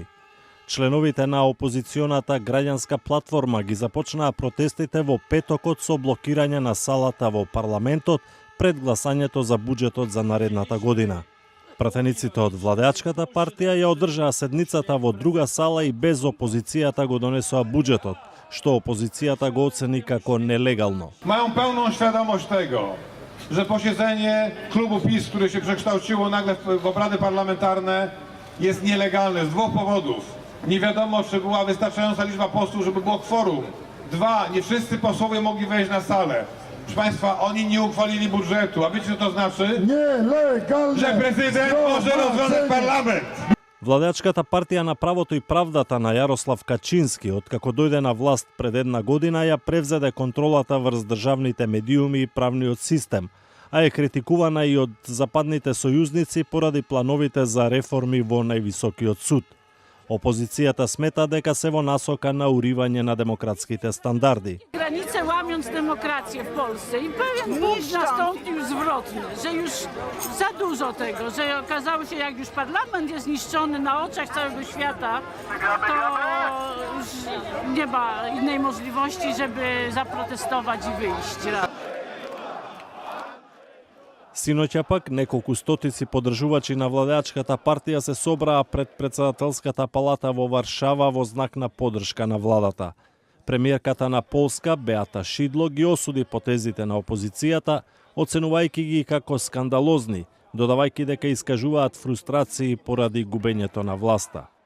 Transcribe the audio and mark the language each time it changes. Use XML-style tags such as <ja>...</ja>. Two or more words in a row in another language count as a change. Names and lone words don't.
<mk>Членовите на опозиционата граѓанска платформа ги започнаа протестите во петокот со блокирање на салата во парламентот пред гласањето за буџетот за наредната година. Пратениците од владеачката партија ја одржаа седницата во друга сала и без опозицијата го донесоа буџетот, што опозицијата го оцени како нелегално.</mk> <pl>Mają pełną świadomość tego, że posiedzenie klubu PiS, które się przekształciło nagle w obrady parlamentarne, jest nielegalne z dwóch powodów. Nie wiadomo, czy była wystarczająca liczba posłów, żeby było kworum. Dwa, nie wszyscy posłowie mogli wejść na salę. Proszę Państwa, oni nie uchwalili budżetu, a wiecie co to znaczy? Nielegalne! Że prezydent może rozwiązać parlament!</pl> <mk>Владеачката партија на правото и правдата на Јарослав Качински, откако дојде на власт пред една година, ја превзеде контролата врз државните медиуми и правниот систем, а е критикувана и од западните сојузници поради плановите за реформи во највисокиот суд. Опозицијата смета дека се во насока на уривање на демократските стандарди.</mk> <pl>Granice łamiąc demokrację w Polsce i pewien punkt nastąpił zwrotny, że już za dużo tego, że okazało się, jak już parlament jest niszczony na oczach całego świata, to już nie ma innej możliwości, żeby zaprotestować i wyjść.</pl> <mk>Синоќа пак неколку стотици поддржувачи на владеачката партија се собраа пред претседателската палата во Варшава во знак на поддршка на владата. Премиерката на Полска Беата Шидло ги осуди потезите на опозицијата, оценувајќи ги како скандалозни, додавајќи дека искажуваат фрустрации поради губењето на власта.</mk>